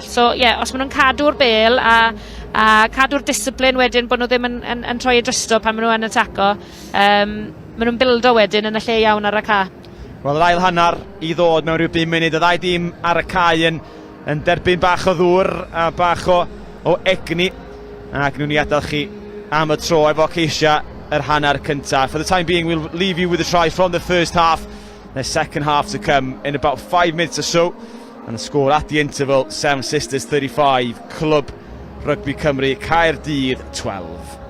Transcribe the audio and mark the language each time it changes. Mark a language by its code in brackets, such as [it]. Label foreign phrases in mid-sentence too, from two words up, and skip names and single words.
[cy] So os maen nhw'n cadw'r bel a cadw'r disciplin wedyn bod nhw ddim yn troi y drysto pan maen nhw yn ataco, maen nhw'n bildo wedyn yn y lle iawn ar y ca. Wel, yr ail hannar i ddod mewn rhyw 5 munud, y ddau dîm ar y cae yn derbyn bach o ddŵr a bach o egni, ac nhw'n i adael chi am y tro efo ceisio yr hannar cyntaf. [en] For the time being, we'll leave you with a try from the first half. The second half to come in about 5 minutes or so, and the score at the interval, Seven Sisters 35, Clwb Rugby Cymru Caerdydd 12.